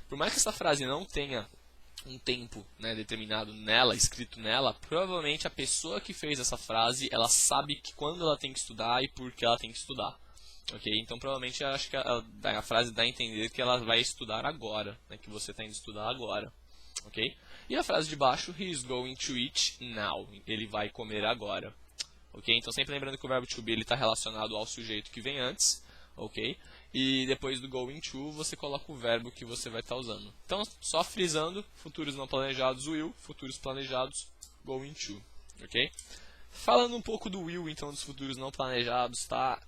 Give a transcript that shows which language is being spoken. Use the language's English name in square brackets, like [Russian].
[Portuguese] Por mais que essa frase não tenha um tempo, né, determinado nela, escrito nela, provavelmente a pessoa que fez essa frase, ela sabe que quando ela tem que estudar e por que ela tem que estudar. Ok? Então provavelmente eu acho que a frase dá a entender que ela vai estudar agora, né, que você está indo estudar agora. Ok? E a frase de baixo, [English] he is going to eat now. [Portuguese] Ele vai comer agora. Ok? Então sempre lembrando que o verbo to be está relacionado ao sujeito que vem antes, ok? E depois do going to, você coloca o verbo que você vai estar usando. Então, só frisando, futuros não planejados, will, futuros planejados, going to, ok? Falando um pouco do will, então, dos futuros não planejados, tá?